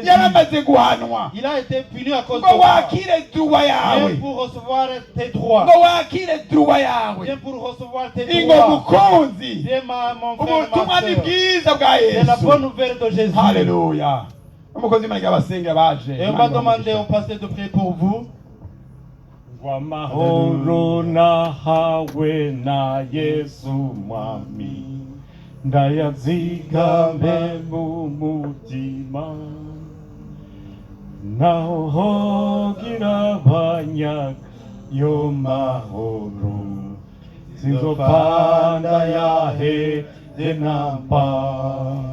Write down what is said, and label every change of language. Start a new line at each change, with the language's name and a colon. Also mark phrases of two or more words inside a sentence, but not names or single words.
French: Il a été puni à cause de toi. Viens pour recevoir tes droits. Viens pour recevoir tes droits. Viens mon frère, ma soeur. C'est la bonne nouvelle de Jésus. Alléluia. Et on va demander au pasteur de prier pour vous.
Rundi: Wamahoro nahawe na Yesu mwami ndayazigame mu mutima naho hogira abanyaga yo mahoro sinzopanda yaheze namba